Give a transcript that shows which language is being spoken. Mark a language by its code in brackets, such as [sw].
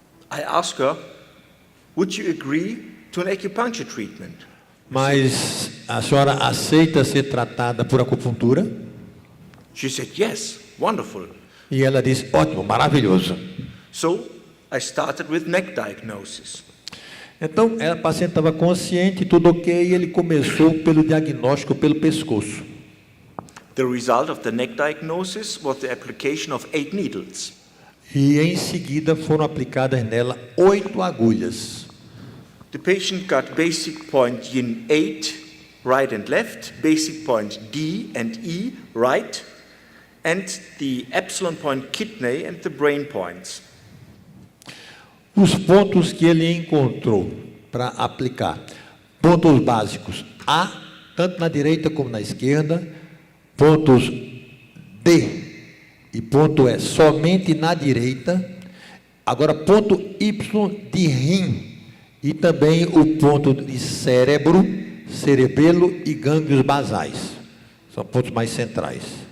[en] I asked her, would you agree to an acupuncture treatment? [pt] Mas a senhora aceita ser tratada por acupuntura? [en] She said, yes, wonderful. [pt] E ela disse, ótimo, maravilhoso. [en] So I started with neck diagnosis. [pt] Então, a paciente estava consciente, tudo ok, e ele começou pelo diagnóstico pelo pescoço. [en] The result of the neck diagnosis was the application of 8 needles. [pt] E em seguida foram aplicadas nela 8 agulhas. [en] The patient got basic point yin 8, right and left, basic point D and E, right, and the epsilon point kidney and the brain points. [pt] Os pontos que ele encontrou para aplicar, pontos básicos A, tanto na direita como na esquerda, pontos D e ponto E somente na direita, agora ponto Y de rim e também o ponto de cérebro, cerebelo e gânglios basais, são pontos mais centrais.